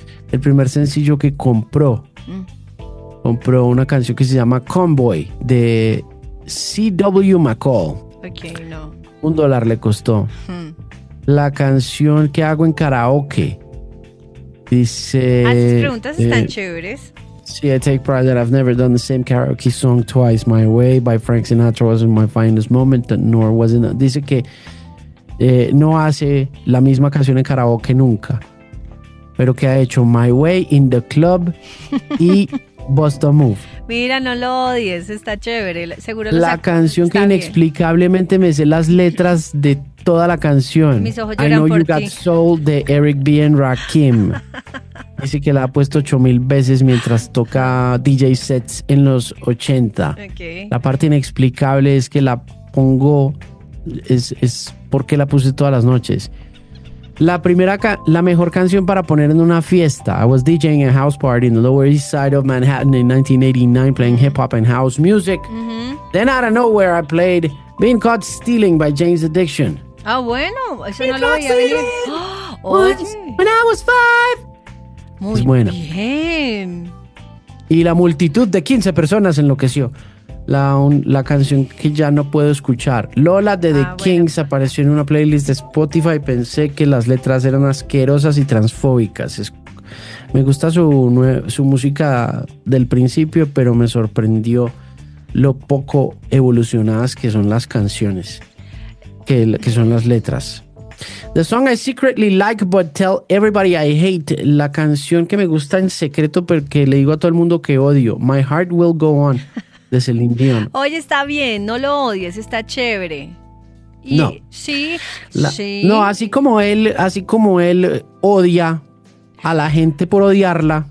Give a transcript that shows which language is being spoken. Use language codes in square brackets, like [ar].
[es] El primer sencillo que compró una canción que se llama Convoy de C.W. McCall. Okay, no. $1 le costó. La canción que hago en karaoke. Dice. Ah, sus preguntas están chéveres. Sí, [en] I take pride that I've never done the same karaoke song twice. My Way by Frank Sinatra wasn't my finest moment, nor was it. [es] Dice que no hace la misma canción en karaoke nunca. Pero que ha hecho My Way, In the Club y Boston Move. Mira, no lo odies, está chévere. Seguro la canción que inexplicablemente me sé las letras de toda la canción. Mis ojos lloran por ti. I Know You Got Soul de Eric B. and Rakim. Dice que la ha puesto 8,000 veces mientras toca DJ sets en los 80. Okay. La parte inexplicable es que la pongo, es porque la puse todas las noches. La mejor canción para poner en una fiesta. [en] I was DJing a house party in the Lower East Side of Manhattan in 1989, playing hip-hop and house music. Mm-hmm. Then out of nowhere, I played Being Caught Stealing by Jane's Addiction. [es] Ah, bueno. Eso no lo había visto. [en] When I was 5. [es] Muy bien. Y la multitud de 15 personas enloqueció. La canción que ya no puedo escuchar. Lola de The Kinks apareció en una playlist de Spotify y pensé que las letras eran asquerosas y transfóbicas. Me gusta su música del principio, pero me sorprendió lo poco evolucionadas que son las canciones, que son las letras. [en] The song I secretly like but tell everybody I hate. [es] La canción que me gusta en secreto pero que le digo a todo el mundo que odio. My Heart Will Go On. De Celine Dion. Oye, está bien, no lo odies, está chévere. No. Sí, No, así como él odia a la gente por odiarla.